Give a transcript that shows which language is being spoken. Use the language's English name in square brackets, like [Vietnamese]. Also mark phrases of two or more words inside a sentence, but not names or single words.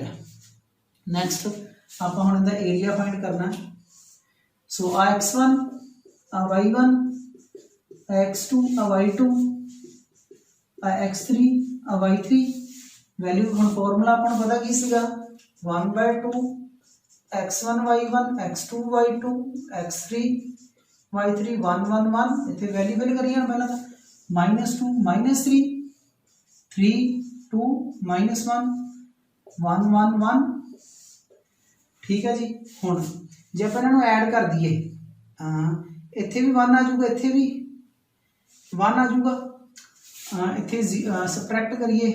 [Punjabi] ਨੈਕਸਟ ਆਪ ਹੁਣ ਇਹਦਾ [English] area find [Punjabi] ਕਰਨਾ। ਸੋ ਆ x1 ਆ y1 ਆ x2 ਆ y2 ਆ x3 ਆ y3 ਵੈਲਿਊ ਹਮ ਫ਼ਾਰਮੂਲਾ ਅਪਣ ਪਤਾ ਕੀ ਸੀਗਾ 1/2 x1 y1 x2 y2 x3 y3 1 1 1। ਇਤਨੇ [English] value fill [Punjabi] ਕਰੀਏ ਪਹਿਲਾ -2 -3 3 2 -1 1 1 1। ਠੀਕ ਹੈ ਜੀ। ਹੁਣ ਜੇ ਆਪ ਇਨ੍ਹਾਂ ਐਡ ਕਰ ਦਿਏ ਇੱਥੇ ਭੀ 1 ਆ ਜਾਊਗਾ, ਇੱਥੇ ਭੀ 1 ਆ ਜਾਊਗਾ, ਇੱਥੇ ਸਬਟ੍ਰੈਕਟ ਕਰੀਏ।